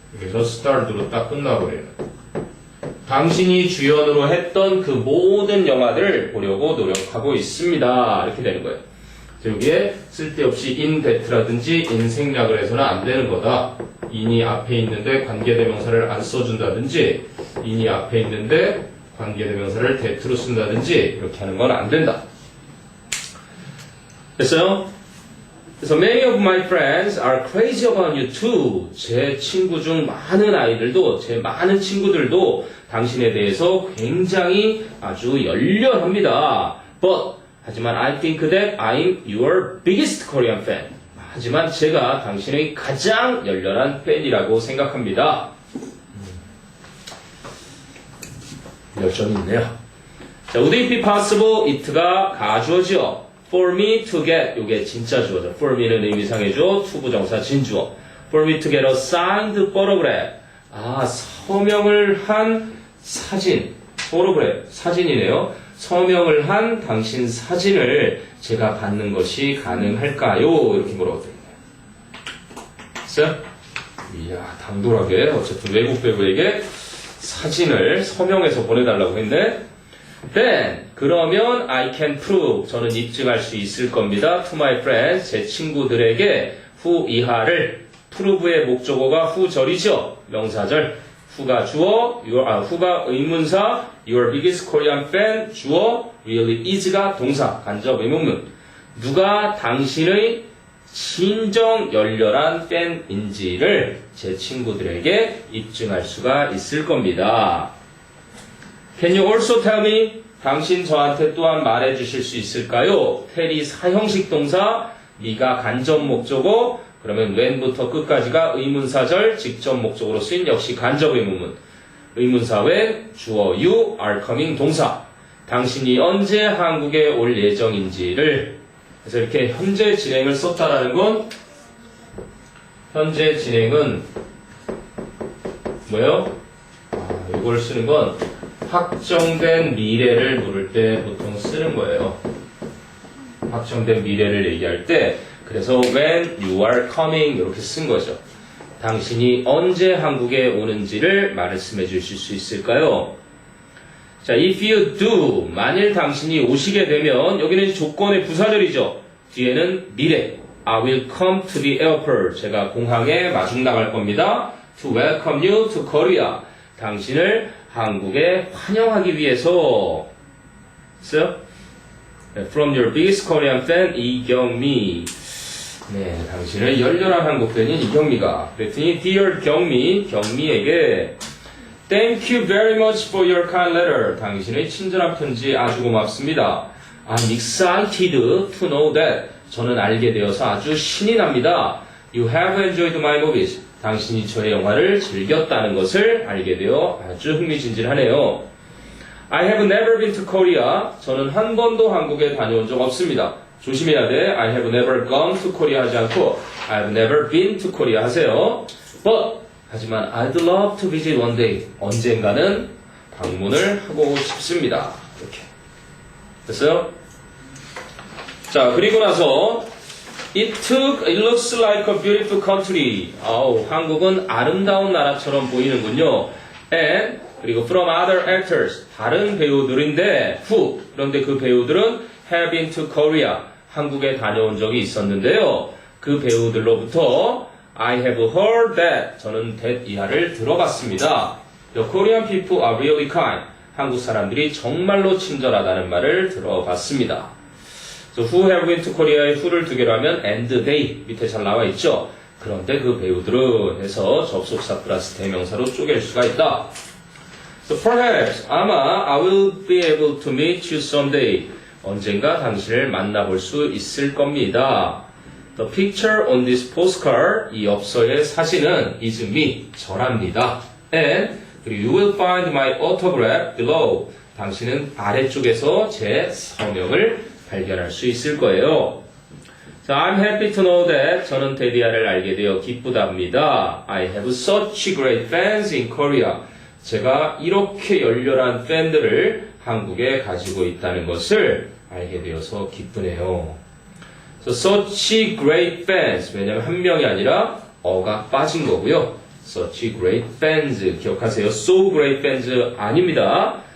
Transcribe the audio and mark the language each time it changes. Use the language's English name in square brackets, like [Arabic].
[Korean] 그래서 [English] starred [Korean] 로 딱 끝나버려요. 당신이 주연으로 했던 그 모든 영화들을 보려고 노력하고 있습니다. 이렇게 되는 거예요. 여기에 쓸데없이 [English] in that [Korean] 라든지 in 생략을 해서는 안 되는 거다. in이 앞에 있는데 관계대명사를 안 써준다든지 in이 앞에 있는데 관계대명사를 that로 쓴다든지 이렇게 하는 건 안 된다. 됐어요? [English] 그래서 many of my friends are crazy about you too. [Korean] 제 친구 중 많은 아이들도, 제 많은 친구들도 당신에 대해서 굉장히 아주 열렬합니다. [English] But [Korean] 하지만 [English] I think that I'm your biggest Korean fan. [Korean] 하지만 제가 당신의 가장 열렬한 팬이라고 생각합니다. 열정이 있네요. 자, [English] would it be possible? [Korean] it가 가주어죠. [English] For me to get, [Korean] 요게 진짜 주어죠. For me는 의미상해줘. 투부정사 진주어. [English] For me to get a signed photograph. [Korean] 아, 서명을 한 사진. photograph, 사진이네요. 서명을 한 당신 사진을 제가 받는 것이 가능할까요? 이렇게 물어보거든요. 됐어요? 이야, 당돌하게 어쨌든 외국 배우에게 사진을 서명해서 보내달라고 했네. [English] Then, [Korean] 그러면 [English] I can prove, [Korean] 저는 입증할 수 있을 겁니다. [English] To my friends, [Korean] 제 친구들에게 who 이하를, prove의 목적어가 who절이죠. 명사절. who가 주어, who가 의문사, [English] your biggest Korean fan, [Korean] 주어, [English] really is [Korean] 가 동사, 간접 의문문. 누가 당신의 진정 열렬한 팬인지를 제 친구들에게 입증할 수가 있을 겁니다. [English] Can you also tell me? [Korean] 당신 저한테 또한 말해 주실 수 있을까요? tell이 사형식 동사, me가 간접 목적어, 그러면 when부터 끝까지가 의문사절, 직접 목적으로 쓰인 역시 간접 의문문. 의문사 when, 주어 you, [English] are coming [Korean] 동사. 당신이 언제 한국에 올 예정인지를, 그래서 이렇게 현재 진행을 썼다라는 건, 현재 진행은 뭐예요? 이걸 쓰는 건 확정된 미래를 물을 때 보통 쓰는 거예요. 확정된 미래를 얘기할 때, 그래서 [English] when you are coming [Korean] 이렇게 쓴 거죠. 당신이 언제 한국에 오는지를 말씀해 주실 수 있을까요? 자, [English] if you do, [Korean] 만일 당신이 오시게 되면, 여기는 조건의 부사절이죠. 뒤에는 미래. [English] I will come to the airport. [Korean] 제가 공항에 마중 나갈 겁니다. [English] To welcome you to Korea. [Korean] 당신을 한국에 환영하기 위해서. 있어요? [English] From your biggest Korean fan, 이경미. [Korean] 네, 당신의 열렬한 한국 팬인 이경미가. [English] 그랬더니, Dear 경미, [Korean] 경미에게 [English] Thank you very much for your kind letter. [Korean] 당신의 친절한 편지 아주 고맙습니다. [English] I'm excited to know that. [Korean] 저는 알게 되어서 아주 신이 납니다. [English] You have enjoyed my movies. [Korean] 당신이 저의 영화를 즐겼다는 것을 알게 되어 아주 흥미진진하네요. [English] I have never been to Korea. [Korean] 저는 한 번도 한국에 다녀온 적 없습니다. 조심해야 돼. [English] I have never gone to Korea [Korean] 하지 않고 [English] I have never been to Korea [Korean] 하세요. [English] But [Korean] 하지만 [English] I'd love to visit one day. [Korean] 언젠가는 방문을 하고 싶습니다. 이렇게 됐어요? 자, 그리고 나서 [English] it looks like a beautiful country. [Korean] 한국은 아름다운 나라처럼 보이는군요. And 그리고 [English] from other actors, [Korean] 다른 배우들인데 who, 그런데 그 배우들은 [English] have been to Korea, [Korean] 한국에 다녀온 적이 있었는데요. 그 배우들로부터 [English] I have heard that, [Korean] 저는 that 이하를 들어봤습니다. [English] The Korean people are really kind. [Korean] 한국 사람들이 정말로 친절하다는 말을 들어봤습니다. [English] So who have been to Korea에 who를 [Korean] 두 개로 하면 [English] and they [Korean] 밑에 잘 나와 있죠. 그런데 그 배우들은 해서 접속사 플러스 대명사로 쪼갤 수가 있다. [English] So perhaps [Korean] 아마 [English] I will be able to meet you someday. [Korean] 언젠가 당신을 만나볼 수 있을 겁니다. [English] The picture on this postcard [Korean] 이 엽서의 사진은 [English] is me [Korean] 저랍니다. [English] And you will find my autograph below. [Korean] 당신은 아래쪽에서 제 서명을 발견할 수 있을 거예요. 자, [English] I'm happy to know that [Korean] 저는 데디아를 알게 되어 기쁘답니다. [English] I have such great fans in Korea. [Korean] 제가 이렇게 열렬한 팬들을 한국에 가지고 있다는 것을 알게 되어서 기쁘네요. [English] So, such great fans. [Korean] 왜냐면 한 명이 아니라 어가 빠진 거고요. [English] Such great fans. [Korean] 기억하세요. [English] So great fans [Korean] 아닙니다.